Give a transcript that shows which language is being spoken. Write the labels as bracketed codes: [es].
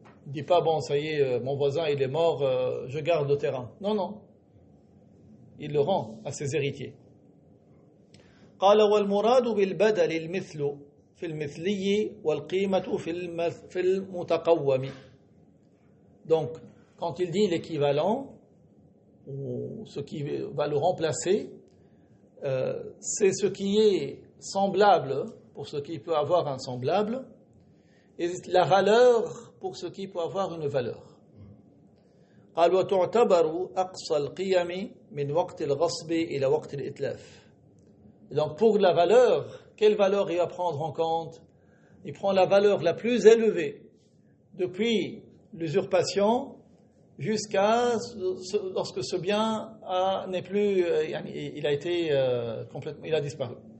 [fr] Il ne dit pas bon ça y est, mon voisin il est mort, je garde le terrain. Non, il le rend à ses héritiers. [ar] قال والمراد بالبدل المثل في المثلي والقيمة في المتقوم. [fr] Donc, quand il dit l'équivalent, ou ce qui va le remplacer, c'est ce qui est semblable pour ce qui peut avoir un semblable, et la valeur pour ce qui peut avoir une valeur. [ar] قال وتعتبر أقصى القيم من وقت الغصب إلى وقت الإتلاف. [fr] Donc pour la valeur, quelle valeur il va prendre en compte? Il prend la valeur la plus élevée depuis l'usurpation jusqu'à lorsque ce bien n'est plus, il a été complètement, il a disparu.